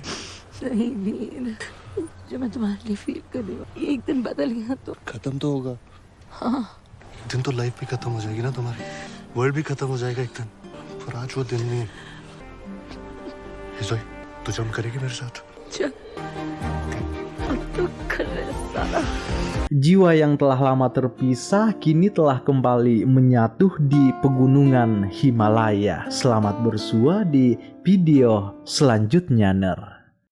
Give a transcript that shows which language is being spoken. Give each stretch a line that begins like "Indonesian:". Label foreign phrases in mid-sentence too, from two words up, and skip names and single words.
Hindi: नहीं वीर, जो मैं तुम्हारे लिए फील कर रही हूँ, ये एक दिन बदल गया तो खत्म तो होगा। हाँ, एक दिन तो लाइफ भी खत्म हो जाएगी ना तुम्हारी, वर्ल्ड भी खत्म हो जाएगा एक दिन, पर आज वो दिन नहीं है। जोई, तू जम करेगी मेरे साथ? चल अब तो कर रहे साला।
Indonesian: Jiwa yang telah lama terpisah kini telah kembali menyatu di pegunungan Himalaya. Selamat bersua di video selanjutnya, Ner.